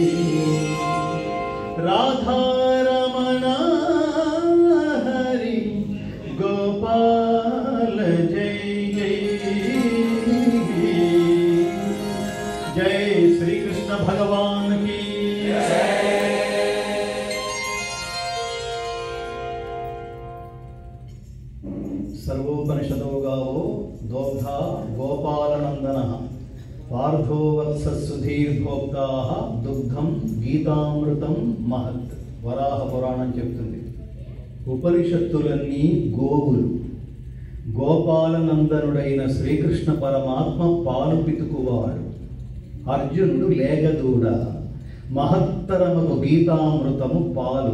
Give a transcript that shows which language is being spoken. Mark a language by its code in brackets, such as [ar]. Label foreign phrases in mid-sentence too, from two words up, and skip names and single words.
[sa] రాధారమణ హరి గోపాల జై జై [hi] जय श्रीकृष्ण भगवान की [sa] सर्वोपनिषदो गावो दोग्धा गोपालनंदनः पार्थो वत्सः सुधीर्भोक्ताः दुग्धं गीतामृतं महत् [te] వరాహ పురాణం చెప్తుంది. ఉపనిషత్తులన్నీ గోవులు. గోపాలనందనుడైన శ్రీకృష్ణ పరమాత్మ పాలు పితుకువాడు. అర్జునుడు లేగదూడ. మహత్తరముకు గీతామృతము పాలు.